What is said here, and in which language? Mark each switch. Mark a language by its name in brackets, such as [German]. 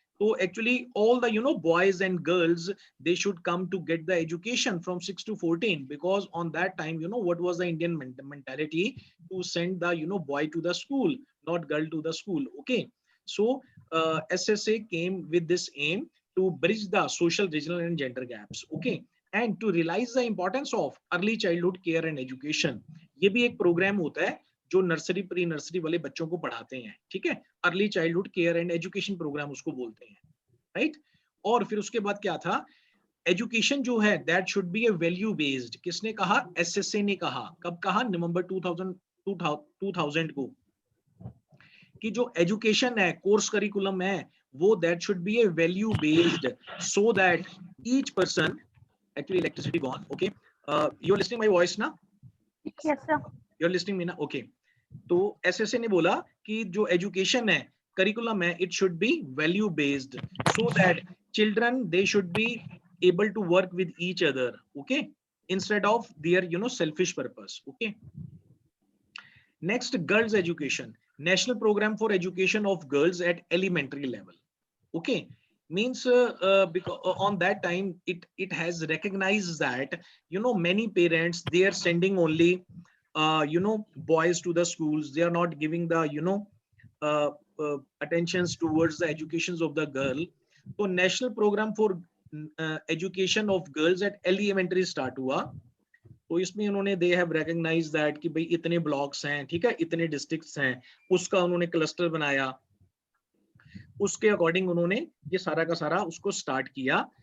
[English] So actually all the boys and girls, they should come to get the education from 6 to 14, because on that time what was the Indian mentality, to send the boy to the school, not girl to the school. Okay, so SSA came with this aim to bridge the social, regional and gender gaps. Okay, and to realize the importance of early childhood care and education. [Hindi] ये भी एक programme होता है जो nursery, pre nursery वाले बच्चों को पढ़ाते हैं, ठीक है? [English] early childhood care and education programme [Hindi] उसको बोलते हैं, [English] Right? [Hindi] और फिर उसके बाद क्या था, एजुकेशन जो है [English] That should be a value based. [Hindi] किसने कहा? एसएसए ने कहा. कब कहा? नवंबर 2000 को, कि जो एजुकेशन है, कोर्स करिकुलम है, वो [English] That should be a value based, so that each person, actually electricity gone, okay, you are listening my voice ना? Yes, sir. You are listening me ना? Okay. [Hindi] तो एसएसए ने बोला कि जो एजुकेशन है, करिकुलम है, [English] It should be value based, so that children they should be able to work with each other, okay, instead of their selfish purpose. Okay, next, girls education, national program for education of girls at elementary level. Okay, means because on that time it has recognized that many parents, they are sending only boys to the schools, they are not giving the attentions towards the educations of the girl. So national program for education of girls at elementary [Hindi] start हुआ. तो इसमें उन्होंने [English] they have recognised that [Hindi] कि भाई इतने blocks हैं, ठीक है, इतने डिस्ट्रिक्ट्स हैं, उसका उन्होंने क्लस्टर बनाया, उसके अकॉर्डिंग उन्होंने ये सारा का सारा उसको स्टार्ट किया.